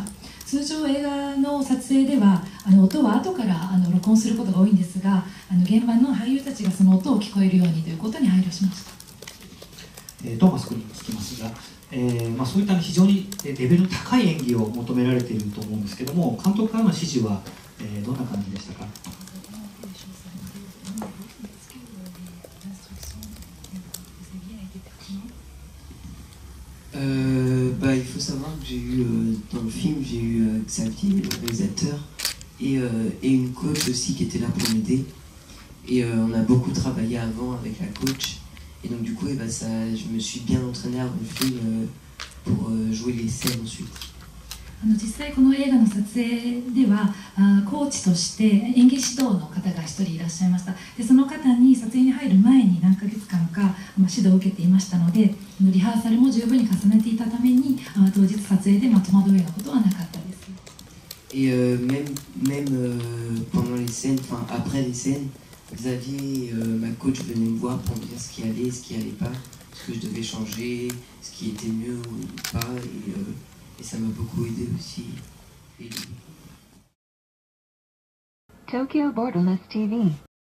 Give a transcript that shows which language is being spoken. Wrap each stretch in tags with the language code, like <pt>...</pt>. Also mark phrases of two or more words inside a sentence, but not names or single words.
<ja>通常映画の撮影では音は後から録音することが多いんですが、現場の俳優たちがその音を聞こえるようにということに配慮しました。トーマス君に聞きますが、そういった非常にレベルの高い演技を求められていると思うんですけども、監督からの指示は、どんな感じでしたか？</ja> <fr>Il faut savoir que j'ai eu, dans le film, j'ai eu Xavier, le réalisateur, et une coach aussi qui était là pour m'aider. Et on a beaucoup travaillé avant avec la coach. Et donc du coup, je me suis bien entraîné avant le film pour jouer les scènes ensuite.</fr> <ja>実際この映画の撮影ではコーチとして演技指導の方が一人いらっしゃいました。でその方に撮影に入る前に何ヶ月間か指導を受けていましたので、リハーサルも十分に重ねていたために当日撮影で戸惑うようなことはなかったです。</ja> <fr>Et même pendant les scènes, enfin après les scènes, Xavier, ma coach, venait me voir pour me dire ce qui allait, ce qui allait pas, ce que je devais changer, ce qui était mieux ou pas, et ça m'a beaucoup aidé aussi. Tokyo Borderless TV</fr>